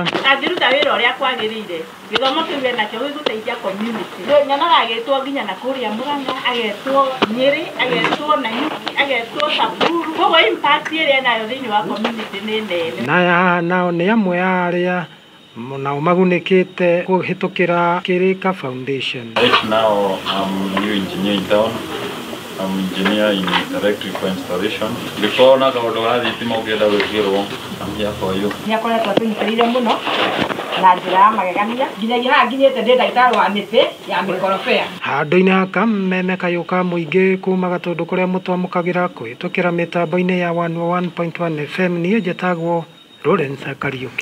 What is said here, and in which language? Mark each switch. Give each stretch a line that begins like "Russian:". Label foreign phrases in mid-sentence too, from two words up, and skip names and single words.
Kikuyu: angĩruta wĩra ũrĩa kwagĩrĩire gĩthomo kĩu nakĩo gĩgũteithia community. Nyonaga agĩtwo nginya na kũrĩa Mũrang'a, agetwo Nyĩrĩ, agetwo Nanyuki, agetwo Samburu. Koguo impact ĩrĩa nayo thĩinĩ wa community nĩ nene. Nao nĩ amwe ya arĩa nao magunĩkĩte kũhĩtũkĩra Kirika Foundation.
English: Right now I'm a new engineer in town. I'm engineer in electrical installation.
Kikuyu: Before na kaũndũ ga thitima ũngĩenda gwĩkĩrwo,
English: I'm here for you.
Kikuyu: Nĩakoretwo tũnyitĩrĩire mũno na njĩra ya magegania nginyagia haha nginyĩte ndĩ ndagĩtarĩ wa mĩtĩ ya mĩkorobea. Handũ-inĩ ha kameme kayũka mũingĩ kuma Gatũndũ kũrĩa mũtwamũkagĩra kũhĩtũkĩra mĩtambo-inĩ ya 101.1 FM niĩ njĩtagwo Lawrence Kariuki.